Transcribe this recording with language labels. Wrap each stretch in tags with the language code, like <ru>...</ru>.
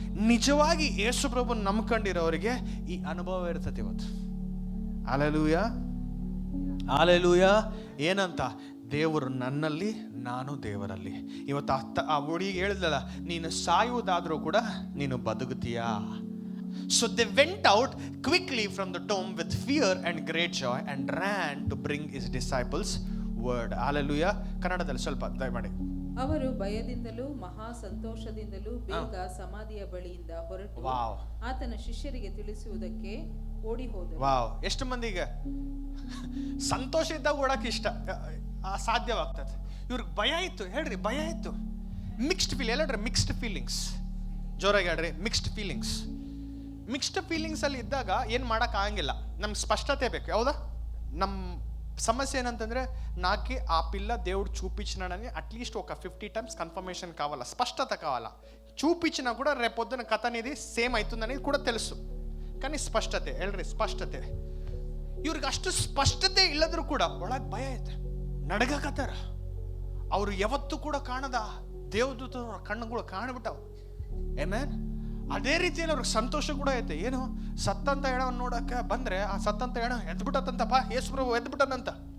<kn>ನಿಜವಾಗಿ ಯೇಸು ಪ್ರಭುನ ನಂಬ್ಕೊಂಡಿರೋರಿಗೆ ಈ ಅನುಭವ ಇರ್ತದೆ ಇವತ್ತು. Hallelujah, hallelujah. ಏನಂತ? ದೇವರು ನನ್ನಲ್ಲಿ, ನಾನು ದೇವರಲ್ಲಿ. ಇವತ್ತು ಆ ಹುಡುಗಿಗೆ ಹೇಳಿದ್ಲಲ್ಲ, ನೀನು ಸಾಯುವುದಾದ್ರೂ ಕೂಡ ನೀನು ಬದುಕುತ್ತೀಯಾ?</kn> <en>So they went out quickly from the tomb with fear and great joy and ran to bring his disciples word.</en> <kn>Hallelujah. ಕನ್ನಡದಲ್ಲಿ ಸ್ವಲ್ಪ ದಯಮಾಡಿ. ಅವರು ಭಯದಿಂದಲೂ ಮಹಾ ಸಂತೋಷದಿಂದಲೂ ಬೇಗ ಸಮಾಧಿಯ ಬಳಿಯಿಂದ ಹೊರಟು ಆತನ ಶಿಷ್ಯರಿಗೆ ತಿಳಿಸುವುದಕ್ಕೆ ಓಡಿ ಹೋದರು. ವಾವ್. ಎಷ್ಟು ಮಂದಿಗೆ ಸಂತೋಷ ಇದ್ದಾಗ ಓಡಕ್ಕೆ ಇಷ್ಟ ಸಾಧ್ಯವಾಗ್ತದೆ, ಇವ್ರಿಗೆ ಭಯ ಇತ್ತು. ಹೇಳ್ರಿ, ಭಯ ಇತ್ತು. Mixed feel. ಹೇಳ್ರಿ, ಮಿಕ್ಸ್ಡ್ ಫೀಲಿಂಗ್ಸ್. ಜೋರಾಗಿ ಹೇಳ್ರಿ, ಮಿಕ್ಸ್ಡ್ ಫೀಲಿಂಗ್ಸ್. ಮಿಕ್ಸ್ಡ್ ಫೀಲಿಂಗ್ಸ್ ಅಲ್ಲಿ ಇದ್ದಾಗ ಏನು ಮಾಡೋಕ್ಕಾಗಂಗಿಲ್ಲ, ನಮ್ಗೆ ಸ್ಪಷ್ಟತೆ ಬೇಕು. ಹೌದಾ? ನಮ್ಮ</kn> <te>సమస్య ఏంటంటే నాకు ఆ పిల్ల దేవుడు చూపించినాడని అట్లీస్ట్ ఒక 50 times కన్ఫర్మేషన్ కావాలా, స్పష్టత కావాలా. చూపించినా కూడా రేపొద్దున కథ అనేది సేమ్ అవుతుందని ಕೂಡ తెలుసు.</te> <kn>కానీ ಸ್ಪಷ್ಟತೆ ಹೇಳ್ರಿ, ಸ್ಪಷ್ಟತೆ. ಇವ್ರಿಗೆ ಅಷ್ಟು ಸ್ಪಷ್ಟತೆ ಇಲ್ಲದರೂ ಕೂಡ ಒಳಗೆ ಭಯ ಐತೆ, ನಡಗಕತ್ತಾರ. ಅವರು ಯಾವತ್ತೂ ಕೂಡ ಕಾಣದ ದೇವದೂತರ ಕಣ್ಣುಗಳು ಕಾಣ್ಬಿಟ್ಟವು. ಆಮೆನ್. ಅದೇ ರೀತಿಯಲ್ಲಿ ಅವ್ರಿಗೆ ಸಂತೋಷ ಕೂಡ ಐತೆ. ಏನು, ಸತ್ತಂತ ಹೆಣವನ್ನು ನೋಡಕ್ಕೆ ಬಂದ್ರೆ ಆ ಸತ್ತಂತ ಹೆಣ ಎದ್ಬಿಟ್ಟತ್ತಂತಪ್ಪ, ಯೇಸು ಪ್ರಭು ಎದ್ಬಿಟ್ಟನಂತ.</kn>